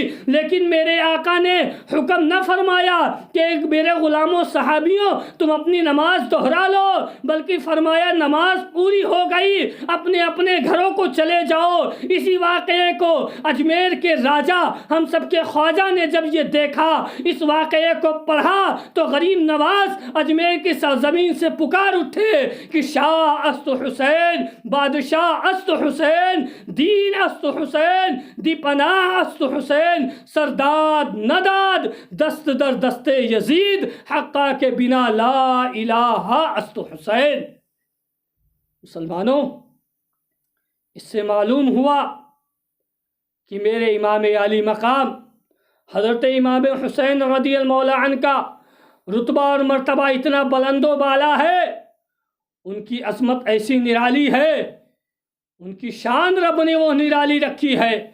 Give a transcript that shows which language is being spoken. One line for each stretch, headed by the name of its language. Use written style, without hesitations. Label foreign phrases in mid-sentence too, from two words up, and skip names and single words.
Urdu: لیکن میرے آقا نے حکم نہ فرمایا کہ میرے غلاموں صحابیوں تم اپنی نماز دہرا لو، بلکہ فرمایا نماز پوری ہو گئی، اپنے اپنے گھروں کو چلے جاؤ۔ اسی واقعے کو اجمیر کے راجہ، ہم سب کے خواجہ نے جب یہ دیکھا، اس واقعے کو پڑھا، تو غریب نواز اجمیر کی سرزمین سے پکار اٹھے کہ
Persian: شاہ است حسین، بادشاہ است حسین، دین است حسین، دی پناہ است حسین، سرداد نداد دست در دست یزید، حقا کے بنا لا الہ است حسین۔
Urdu: مسلمانوں، اس سے معلوم ہوا کہ میرے امام عالی مقام حضرت امام حسین
Arabic: رضی اللہ عنہ
Urdu: کا رتبہ اور مرتبہ اتنا بلند و بالا ہے، ان کی عظمت ایسی نرالی ہے، ان کی شان رب نے وہ نرالی رکھی ہے